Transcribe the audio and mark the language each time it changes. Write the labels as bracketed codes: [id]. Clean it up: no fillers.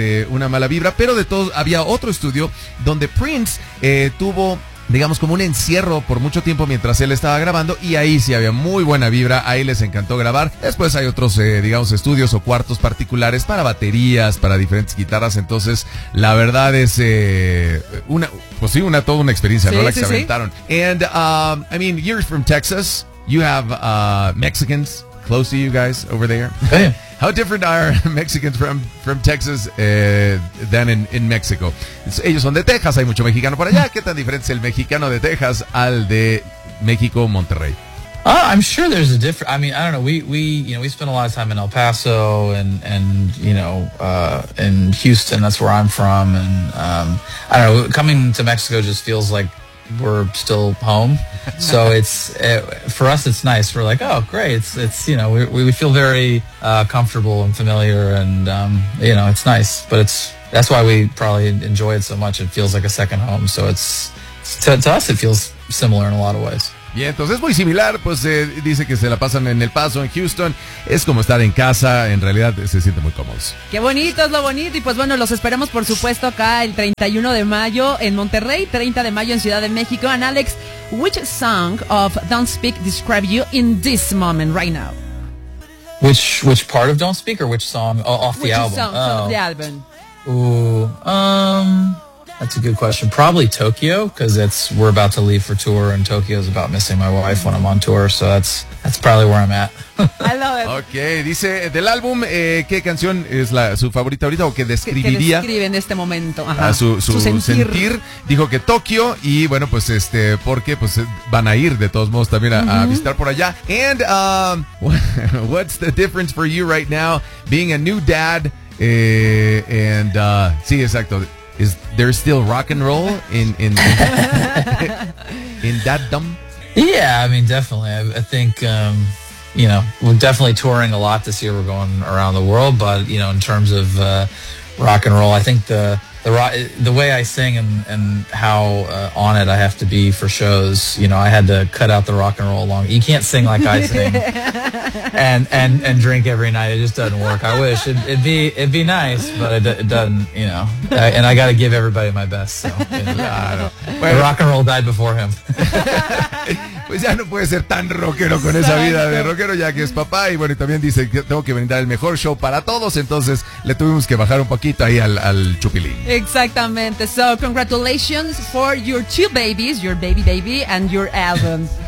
[es] Una mala vibra, pero de todos había otro estudio donde Prince tuvo, digamos, como un encierro por mucho tiempo mientras él estaba grabando, y ahí sí había muy buena vibra, ahí les encantó grabar. Después hay otros, digamos, estudios o cuartos particulares para baterías, para diferentes guitarras, entonces la verdad es toda una experiencia, sí, ¿no? Sí, la que sí, se aventaron. Sí. [en] And, I mean, you're from Texas, you have Mexicans close to you guys over there. How different are Mexicans from Texas than in Mexico? [es] Ellos son de Texas, hay mucho mexicano por allá. ¿Qué tan diferente es el mexicano de Texas al de México, Monterrey? [en] I'm sure there's a difference. I mean, I don't know. We you know, we spend a lot of time in El Paso and you know, in Houston, that's where I'm from. And I don't know, coming to Mexico just feels like we're still home, so for us it's nice. We're like, oh great, it's you know, we feel very comfortable and familiar, and you know, it's nice. But that's why we probably enjoy it so much. It feels like a second home, so it's to us it feels similar in a lot of ways. [es] Y entonces es muy similar, pues dice que se la pasan en El Paso, en Houston. Es como estar en casa, en realidad se siente muy cómodos. Qué bonito, es lo bonito. Y pues bueno, los esperamos por supuesto acá el 31 de mayo en Monterrey, 30 de mayo en Ciudad de México. [en] And Alex, which song of Don't Speak describe you in this moment right now? Which part of Don't Speak or which song off the which album? Which song off the album? That's a good question. Probably Tokyo, because we're about to leave for tour, and Tokyo's about missing my wife when I'm on tour, so that's probably where I'm at. I love it. [es] Okay, dice, del álbum, ¿qué canción es su favorita ahorita, o que describiría? ¿Qué describe en este momento? Ajá. Su sentir. Dijo que Tokyo, y bueno, pues porque pues van a ir de todos modos también a visitar por allá. [en] And what's the difference for you right now, being a new dad, [es] sí, exacto. [en] Is there still rock and roll in that dump? Yeah, I mean, definitely. I think, you know, we're definitely touring a lot this year. We're going around the world. But, you know, in terms of rock and roll, I think the way I sing and how on it I have to be for shows, you know, I had to cut out the rock and roll along. You can't sing like I sing and drink every night. It just doesn't work. I wish it'd be nice, but it doesn't, you know, and I got to give everybody my best. So, you know, I don't know. The rock and roll died before him. [es] Pues ya no puede ser tan rockero con esa vida de rockero, ya que es papá. Y bueno, y también dice que tengo que brindar el mejor show para todos. Entonces, le tuvimos que bajar un poquito ahí al chupilín. Exactamente. [en] So, congratulations for your two babies, your baby baby and your album.